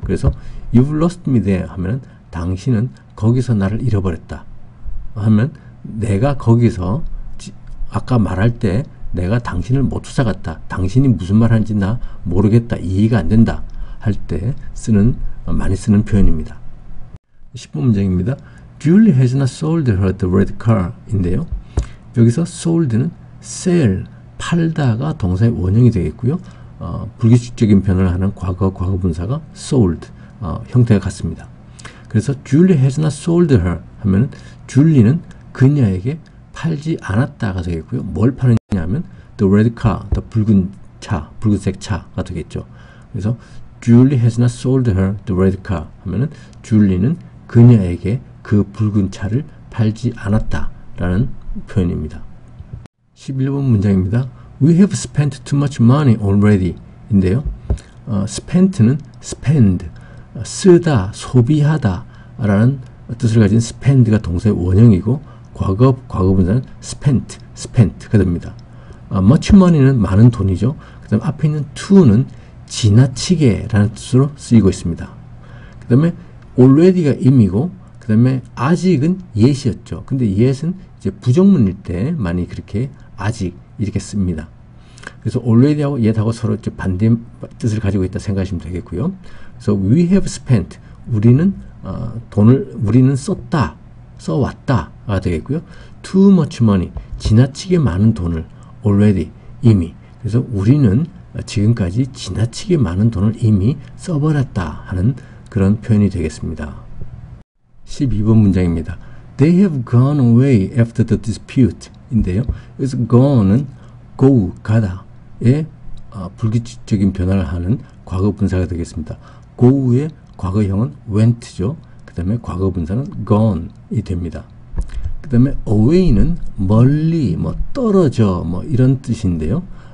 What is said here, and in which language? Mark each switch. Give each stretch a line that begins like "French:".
Korean: 그래서
English: you've lost me there
Korean: 하면 당신은 거기서 나를 잃어버렸다. 하면 내가 거기서 아까 말할 때 내가 당신을 못 쫓아갔다. 당신이 무슨 말 하는지 나 모르겠다. 이해가 안 된다. 할 때 많이 쓰는 표현입니다. 10번 문장입니다.
English: Julie has not sold her the red car 인데요.
Korean: 여기서 sold는 sell, 팔다가 동사의 원형이 되겠고요. 불규칙적인 변화를 하는 과거분사가 sold, 형태가 같습니다. 그래서
English: Julie has not sold her
Korean: 하면 줄리는 그녀에게 팔지 않았다가 되겠고요. 뭘 파느냐 하면 the red car, the 붉은색 차가 되겠죠. 그래서
English: Julie has not sold her the red car
Korean: 하면은 줄리는 그녀에게 그 붉은 차를 팔지 않았다라는 표현입니다. 11번 문장입니다.
English: We have spent too much money already 인데요.
Korean: spent는 spend, 쓰다, 소비하다 라는 뜻을 가진 spend가 동사의 원형이고 과거분사는 spent가 됩니다. much money는 많은 돈이죠. 그 다음에 앞에 있는 to는 지나치게 라는 뜻으로 쓰이고 있습니다. 그 다음에 already가 임이고 그 다음에 아직은 yet이었죠. 근데 yet은 이제 부정문일 때 많이 그렇게 아직 이렇게 씁니다. 그래서 already하고 yet하고 서로 이제 반대 뜻을 가지고 있다 생각하시면 되겠고요. 그래서
English: we have spent
Korean: 우리는 돈을 우리는 썼다, 써왔다가 되겠고요. Too much money, 지나치게 많은 돈을 already, 이미. 그래서 우리는 지금까지 지나치게 많은 돈을 이미 써버렸다 하는 그런 표현이 되겠습니다. 12번 문장입니다.
English: They have gone away after the dispute 인데요.
Korean: 여기서 gone은 go, 가다의 불규칙적인 변화를 하는 과거 분사가 되겠습니다. go의 과거형은 went죠. 그 다음에 과거 분사는 gone이 됩니다. 그 다음에 away는 멀리, 떨어져, 이런 뜻인데요.